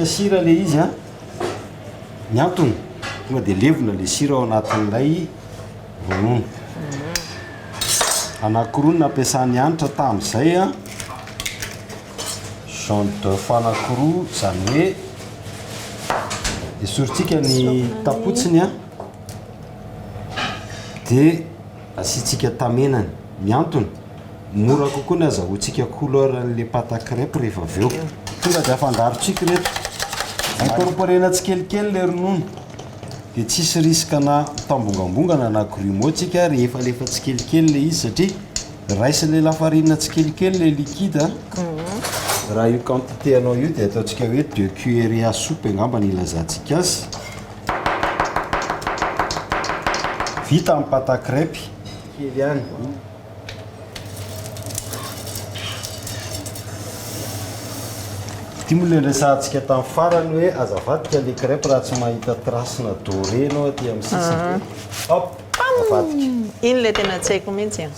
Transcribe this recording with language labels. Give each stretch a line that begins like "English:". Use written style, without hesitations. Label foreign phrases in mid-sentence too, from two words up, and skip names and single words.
Malagasy: sira le izy a ny antony tonga dia levona le sira ao anatin'ilay ronono anankiroa ny nampiasany hanitra tamin'izay a
French: jaune d'œuf
Malagasy: anankiroa zany hoe esorintsika ny tapotsiny a dia asiantsika tamenany ny antony mora kokoa ny azahoantsika couleur an'le
French: pâte à crêpe
Malagasy: rehefa avy eo tonga dia afangarotsika reto incorporena tsikelikely le ronono dia tsisy riskana mitambongambongana na grumeau tsika rehefa lefa tsikelikely le izy satria raisiny lafarina tsikelikely le liquide raha io quantité anao io dia ataontsika hoe
French: 2 cuillères à soupe
Malagasy: angamba ny ilazantsika azy vita amin'ny
French: pâte à crêpe
Malagasy: kely ihany ty moa le ndraisantsika tamin'ny farany hoe azavadika le crêpe raha tsy mahita tracena doré anao aty amin'ny sisiny hop avadika iny le tena tsy haiko mihitsy a